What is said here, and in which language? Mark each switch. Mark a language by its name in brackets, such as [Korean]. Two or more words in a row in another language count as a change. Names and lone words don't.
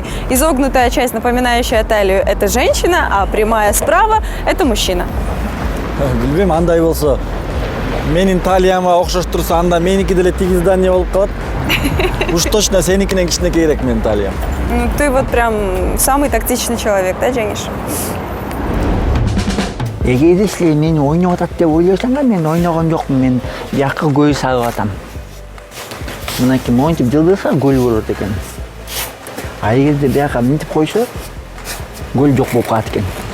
[Russian] Изогнутая часть, напоминающая талию, это женщина, а прямая справа – это мужчина. [Kyrgyz] Билбейм, андай болсо, менин талияма окшош турса, анда меники деле тигиз здание болуп калат. [Russian] Уж точно [Kyrgyz] сеникинен кичинекейирээк менин талиям. [Russian] Ну, ты вот прям самый тактичный человек, да, Жениш? [Kyrgyz] Эгерде силер мени ойноп атат деп ойлойсуңар, мен ойногон жокмун, мен бияка гөл сагып атам. Мынакей монтип жылдырса гөл болот экен. А эгерде бияка мынтип койсо, гөл жок болуп калат экен.